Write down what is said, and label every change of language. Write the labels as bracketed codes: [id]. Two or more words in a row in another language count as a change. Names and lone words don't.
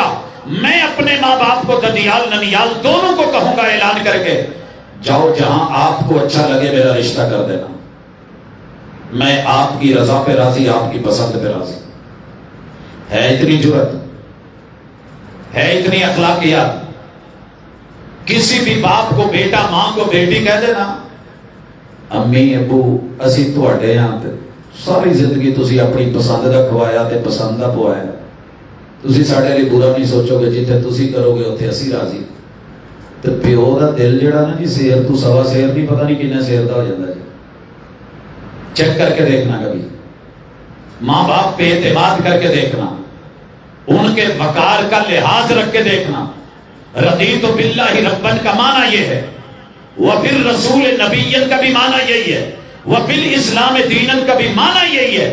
[ur] میں اپنے ماں باپ کو ددیال ننیال دونوں کو کہوں گا اعلان کر کے، جاؤ جہاں آپ کو اچھا لگے میرا رشتہ کر دینا، میں آپ کی رضا پہ راضی، آپ کی پسند پہ راضی۔ ہے اتنی جرت، ہے اتنی اخلاقیات، کسی بھی باپ کو بیٹا، ماں کو بیٹی کہہ دینا، [pa] امی ابو اسی تواڈے ہاں تے ساری زندگی تسی اپنی پسند دا کھوایا تے پسند دا پوایا، تسی ساڈے لیے برا نہیں سوچو گے، جتھے تسی کرو گے اوتھے اسی راضی۔ تے پیو دا دل جڑا نا جی، سیر تو سوا سیر نہیں، پتہ نہیں کنے سیر دا ہو جاندا جی، [ur] چیک کر کے دیکھنا، کبھی ماں باپ پہ اعتماد کر کے دیکھنا، ان کے وقار کا لحاظ رکھ کے دیکھنا۔ [ar] رضیت باللہ ربًا [ur] کا معنی یہ ہے، [ar] وبالرسول نبیًا [ur] کا بھی معنی یہی ہے، [ar] وبالاسلام دینًا [ur] کا بھی معنی یہی ہے۔